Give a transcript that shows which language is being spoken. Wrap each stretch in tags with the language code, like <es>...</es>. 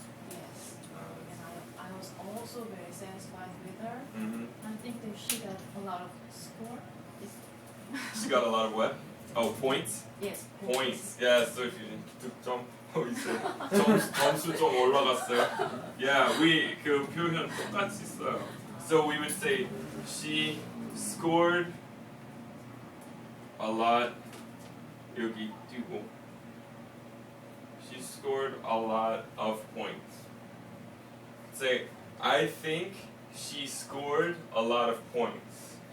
<en>Yes. And I was also very satisfied with her. Mm-hmm. I think that she got a lot of score. She got a lot of what? Oh, points? Yes. Points. Yeah, so if you</en> <ko>득점, 점수 좀 올라갔어요.</ko> <en>Yeah, we</en> <ko>그 표현 똑같이 써요.</ko> <en>So we would say she scored a lot.</en> <ko>여기 띄고.</ko> <en>She scored a lot of points. Say, I think she scored a lot of points.</en>